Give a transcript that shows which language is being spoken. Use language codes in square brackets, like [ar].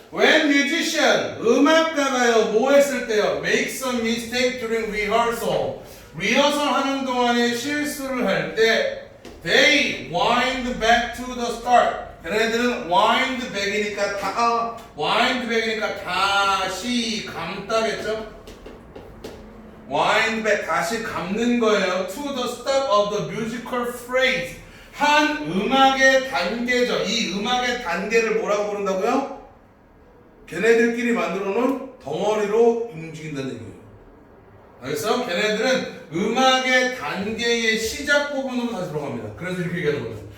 [en] When musician, [ko] 음악가가요, 뭐 했을 때요? [en] Makes a mistake during rehearsal. [ko] 리허설 하는 동안에 실수를 할 때 [en] they wind back to the start. [ko] 걔네들은 wind back이니까 wind back이니까 다시 감다겠죠? wind back 다시 감는 거예요. [en] to the start of the musical phrase. [ko] 한 음악의 단계죠. 이 음악의 단계를 뭐라고 부른다고요? 걔네들끼리 만들어 놓은 덩어리로 움직인다는 얘기예요. 알겠어? 걔네들은 음악의 단계의 시작 부분으로 다시 들어갑니다. 그래서 이렇게 얘기하는 거죠.